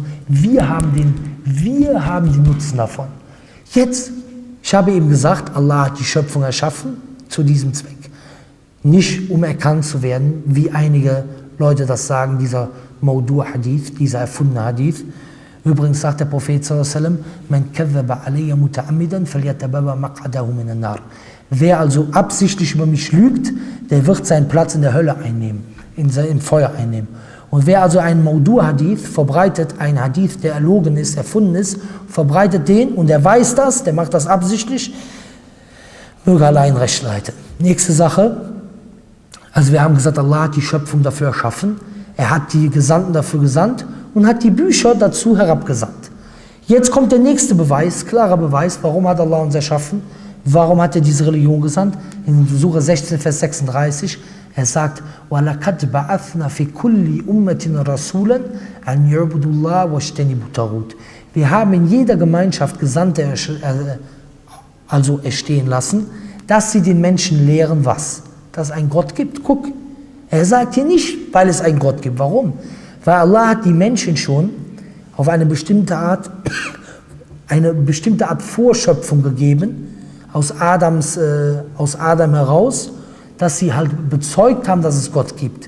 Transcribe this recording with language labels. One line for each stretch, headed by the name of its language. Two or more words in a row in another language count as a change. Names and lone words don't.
German: Wir haben den Nutzen davon. Jetzt, ich habe eben gesagt, Allah hat die Schöpfung erschaffen zu diesem Zweck. Nicht um erkannt zu werden, wie einige Leute das sagen, dieser
Arabic: موضوع حديث,
German: dieser erfundene Hadith. Übrigens sagt der Prophet
Arabic: صلى الله من كذب علي متعمدا فليتبوأ مقعده من النار.
German: Wer also absichtlich über mich lügt, der wird seinen Platz in der Hölle einnehmen, im Feuer einnehmen. Und wer also einen
Arabic: موضوع حديث
German: verbreitet, ein Hadith, der erlogen ist, erfunden ist, verbreitet den und er weiß das, der macht das absichtlich, möge allein Recht leiten. Nächste Sache, also wir haben gesagt, Allah hat die Schöpfung dafür erschaffen, er hat die Gesandten dafür gesandt und hat die Bücher dazu herabgesandt. Jetzt kommt der nächste Beweis, klarer Beweis, warum hat Allah uns erschaffen, warum hat er diese Religion gesandt? In Sure 16, Vers 36, er sagt,
Arabic: وَلَقَدْ بَعَثْنَا فِي كُلِّ أُمَّةٍ رَسُولًا أَنْ يَعْبُدُوا اللَّهَ وَاجْتَنِبُوا الطَّاغُوتَ.
German: Wir haben in jeder Gemeinschaft Gesandte also erstehen lassen, dass sie den Menschen lehren, was? Dass es einen Gott gibt. Guck, er sagt hier nicht, weil es einen Gott gibt. Warum? Weil Allah hat die Menschen schon auf eine bestimmte Art Vorschöpfung gegeben, aus Adam heraus, dass sie halt bezeugt haben, dass es Gott gibt.